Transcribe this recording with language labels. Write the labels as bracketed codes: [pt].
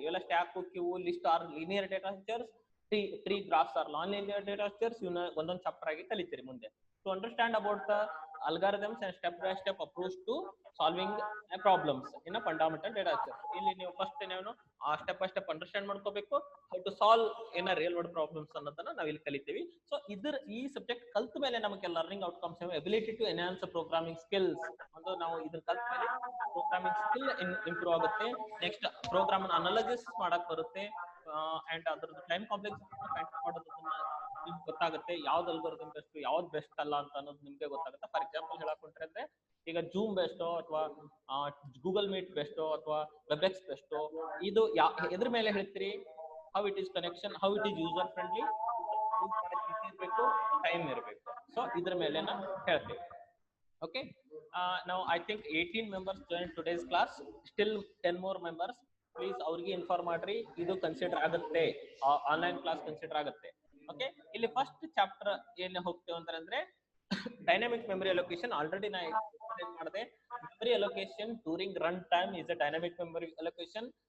[kn] ಇವೆಲ್ಲ [en] Stack, queue, list are linear data structures, tree, graphs are non linear data structures. [kn] ಇವನ್ನ ಒಂದೊಂದು chapter ಆಗಿ ಕಲಿತೀರಿ ಮುಂದೆ. [en] To understand about the algorithms and step by step approach to solving problems in a fundamental data structure. [kn] ಇಲ್ಲಿ ನೀವು first ಏನು step by step understand ಮಾಡ್ಕೋಬೇಕು, [en] how to solve in a real world problems [kn] ಅನ್ನೋದನ್ನ ನಾವು ಇಲ್ಲಿ ಕಲಿತೀವಿ. So ಈ subject ಕಲ್ತ ಮೇಲೆ ನಮಗೆ learning outcomes, [en] ability to enhance programming skills [kn] ಒಂದು ನಾವು ಇದನ್ನ ಕಲ್ತ ಮೇಲೆ ಪ್ರೋಗ್ರಾಮಿಂಗ್ ಸ್ಕಿಲ್ ಇಂಪ್ರೂವ್ ಆಗುತ್ತೆ. ನೆಕ್ಸ್ಟ್ ಪ್ರೋಗ್ರಾಮ್ ಅನಾಲಿಸಿಸ್ ಮಾಡಕ್ ಬರುತ್ತೆ, ಅಂಡ್ ಅದ್ರದ್ದು ಟೈಮ್ ಕಾಂಪ್ಲೆಕ್ಸಿಟಿ ಮಾಡೋದನ್ನ ನಿಮ್ಗೆ ಗೊತ್ತಾಗುತ್ತೆ. ಯಾವ್ದು ಅಲ್ಗೋರಿಥಮ್ ಬೆಸ್ಟ್, ಯಾವ್ದು ಬೆಸ್ಟ್ ಅಲ್ಲ ಅಂತ ಅನ್ನೋದು ನಿಮ್ಗೆ ಗೊತ್ತಾಗುತ್ತೆ. ಫಾರ್ ಎಕ್ಸಾಂಪಲ್ ಹೇಳಕೊಂಡ್ರೆ ಅಂದ್ರೆ ಈಗ ಜೂಮ್ ಬೆಸ್ಟೋ ಅಥವಾ ಗೂಗಲ್ ಮೀಟ್ ಬೆಸ್ಟೋ ಅಥವಾ ವೆಬ್ಎಕ್ಸ್ ಬೆಸ್ಟೋ, ಇದು ಎದ್ರ ಮೇಲೆ ಹೇಳ್ತೀರಿ, [en] how it is connection, how it is user friendly [kn] ಇರಬೇಕು, ಟೈಮ್ ಇರಬೇಕು. ಸೊ ಇದ್ರ ಮೇಲೆ ಹೇಳ್ತೀವಿ. [en] Okay, now I think 18 members joined today's class, still 10 more members. [kn] Please ಅವ್ರಿಗೆ ಇನ್ಫಾರ್ಮ್ ಮಾಡ್ರಿ, ಇದು ಕನ್ಸಿಡರ್ ಆಗುತ್ತೆ, ಆನ್ಲೈನ್ ಕ್ಲಾಸ್ ಕನ್ಸಿಡರ್ ಆಗುತ್ತೆ. ಓಕೆ, ಇಲ್ಲಿ ಫಸ್ಟ್ ಚಾಪ್ಟರ್ ಏನ್ ಹೋಗ್ತೇವೆ ಅಂತಂದ್ರೆ ಡೈನಾಮಿಕ್ ಮೆಮರಿ ಅಲೋಕೇಶನ್. ಆಲ್ರೆಡಿ ನಾ ಎಕ್ಸ್ಪ್ಲೇನ್ ಮಾಡಿದೆ. [en] Memory allocation during run time is a dynamic memory allocation.